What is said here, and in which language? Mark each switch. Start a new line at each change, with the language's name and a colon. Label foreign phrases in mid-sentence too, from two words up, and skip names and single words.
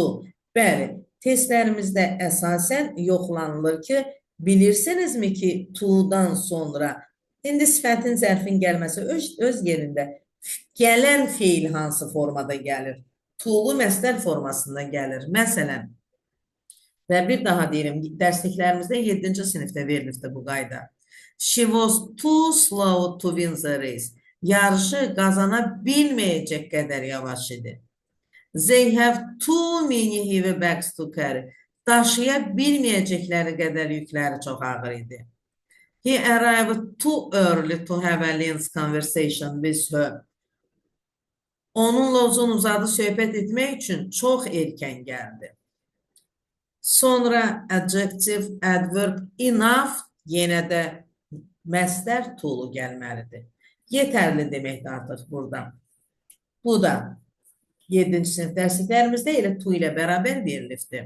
Azerbaijani: Bəli, testlərimizdə əsasən yoxlanılır ki, bilirsinizmi ki, to-dan sonra indi sifətin zərfin gəlməsi öz yerində gələn feil hansı formada gəlir? To-lu məstər formasında gəlir. Məsələn, və bir daha deyirəm, dərsliklərimizdə 7-ci sinifdə verilibdir bu qayda.
English: She was too slow to win the race.
Azerbaijani: Yarışı qazana bilməyəcək qədər yavaş idi.
English: They have too many heavy bags to carry.
Azerbaijani: Daşıya bilməyəcəkləri qədər yükləri çox ağır idi.
English: He arrived too early to have a lengthy conversation with her.
Azerbaijani: Onunla uzun uzadı söhbət etmək üçün çox erkən gəldi. Sonra
English: adjective, adverb, enough
Azerbaijani: yenə də məstər to'lu gəlməlidir. Yetərli deməkdir artıq burada. Bu da 7-ci sinif dərsliklərimizdə elə to ilə bərabər verilibdir.